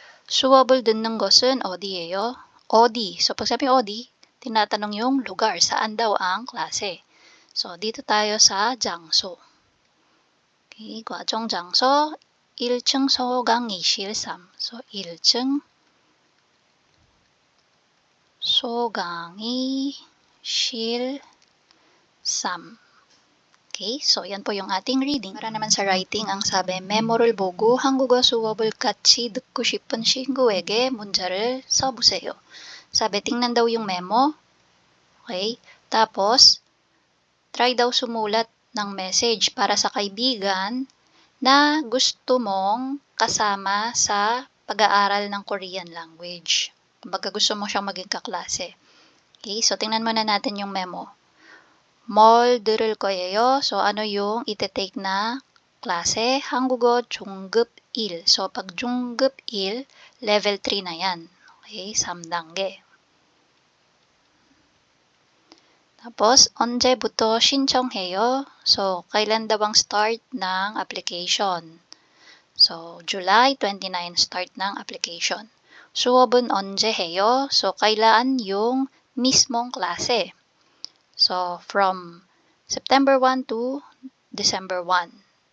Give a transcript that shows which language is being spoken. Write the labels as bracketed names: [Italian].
[Korean] 수업을 듣는 것은 어디예요? [Filipino] 어디. So, pag sabi 어디, tinatanong yung lugar. Saan daw ang klase? So, dito tayo sa 장소. [Korean] Okay, 과정 장소 1층 소강의실 3. So, 1층 소강의실 3. [Filipino] Okay, so yan po yung ating reading. Para naman sa writing, ang sabi, [Korean] 메모를 보고 한국어 수업을 같이 듣고 싶은 친구에게 문자를 써보세요. [Filipino] Sabi, tingnan daw yung memo. Okay, tapos, try daw sumulat ng message para sa kaibigan na gusto mong kasama sa pag-aaral ng Korean language. Kumbaga gusto mo siyang maging kaklase. Okay, so tingnan muna natin yung memo. [Korean] 뭘 들을 거예요? [Filipino] So, ano yung ite-take na klase? 한국어 중급 1. So, pag 중급 1, level 3 na yan. [Korean] Okay, 3단계. [Filipino] Tapos, [Korean] 언제부터 신청해요? [Filipino] So, kailan daw ang start ng application? So, July 29 start ng application. [Korean] 수업은 언제 해요? [Filipino] So, kailan yung mismong klase? [English] So, from September 1 to December 1.